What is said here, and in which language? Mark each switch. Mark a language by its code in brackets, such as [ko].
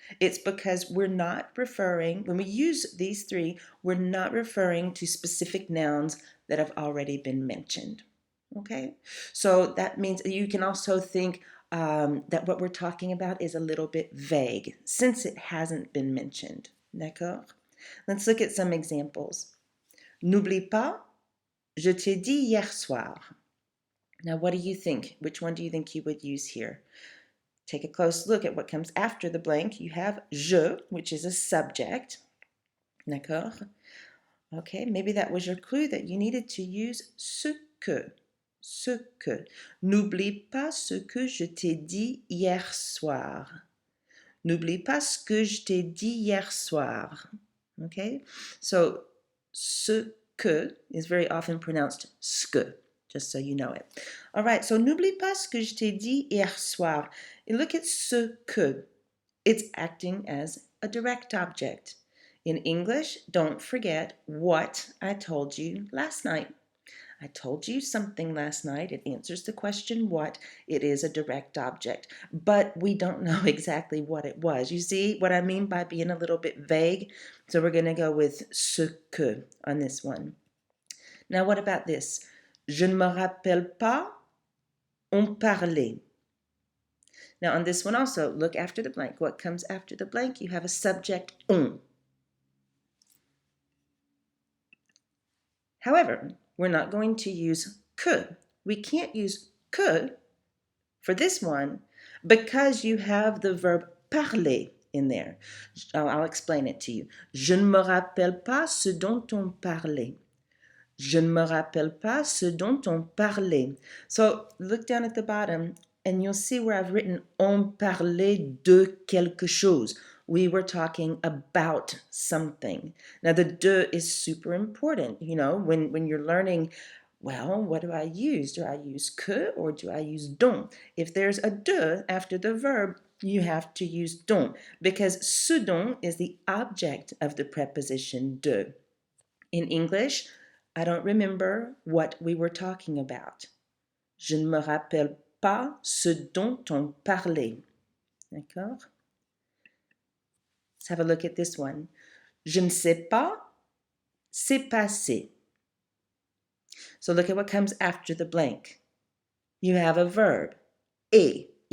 [en] It's because we're not referring, when we use these three, we're not referring to specific nouns that have already been mentioned. Okay, so that means you can also think that what we're talking about is a little bit vague since it hasn't been mentioned. [fr] D'accord? [en] Let's look at some examples. [fr] N'oublie pas, je t'ai dit hier soir. [en] Now, what do you think? Which one do you think you would use here? Take a close look at what comes after the blank. You have je, which is a subject. [fr] D'accord? [en] Okay, maybe that was your clue that you needed to use ce que. [fr] Ce que. N'oublie pas ce que je t'ai dit hier soir. N'oublie pas ce que je t'ai dit hier soir. [en] Okay? So, ce que is very often pronounced ske, just so you know it. All right, so [fr] n'oublie pas ce que je t'ai dit hier soir. [en] And look at ce que. It's acting as a direct object. In English, don't forget what I told you last night. I told you something last night. It answers the question what. It is a direct object, but we don't know exactly what it was. You see what I mean by being a little bit vague? So we're going to go with ce que on this one. Now what about this? [fr] Je ne me rappelle pas, on parlait. [en] Now on this one also, look after the blank. What comes after the blank? You have a subject, on. However, we're not going to use que. We can't use que for this one because you have the verb parler in there. I'll explain it to you. [fr] Je ne me rappelle pas ce dont on parlait. Je ne me rappelle pas ce dont on parlait. [en] So look down at the bottom and you'll see where I've written [fr] on parlait de quelque chose. [en] We were talking about something. Now the de is super important, you know, when you're learning, well, what do I use? Do I use que or do I use dont? If there's a de after the verb, you have to use dont because ce dont is the object of the preposition de. In English, I don't remember what we were talking about. [fr] Je ne me rappelle pas ce dont on parlait. D'accord? [en] Let's have a look at this one. [fr] Je ne sais pas, c'est passé. [en] So look at what comes after the blank. You have a verb, est.